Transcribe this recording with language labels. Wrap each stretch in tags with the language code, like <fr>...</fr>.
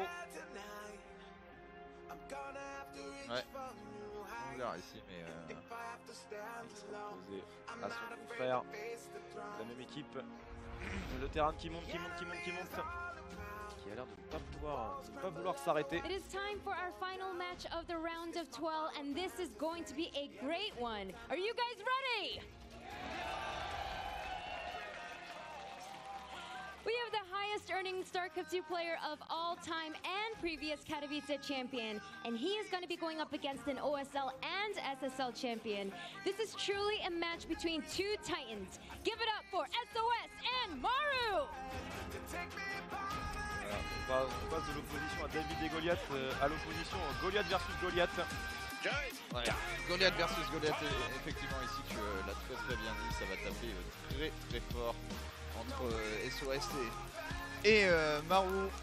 <fr>Ouais. On verra ici, mais Il sera opposé à son confrère de la même équipe. Le terrain qui monte, qui a l'air de ne pas vouloir s'arrêter.</fr> <en>It is time for our final match of the round of 12, and this is going to be a great one. Are you guys ready? We have the highest earning StarCraft 2 player of all time and previous Katowice champion, and he is going to be going up against an OSL and SSL champion. This is truly a match between two titans. Give it up for SOS and Maru!</en> <fr>Voilà, on passe de l'opposition à David et Goliath à l'opposition Goliath versus Goliath. ouais. Goliath versus Goliath, effectivement ici tu l'as très bien dit, ça va taper très fort entre SOS et Maru.</fr>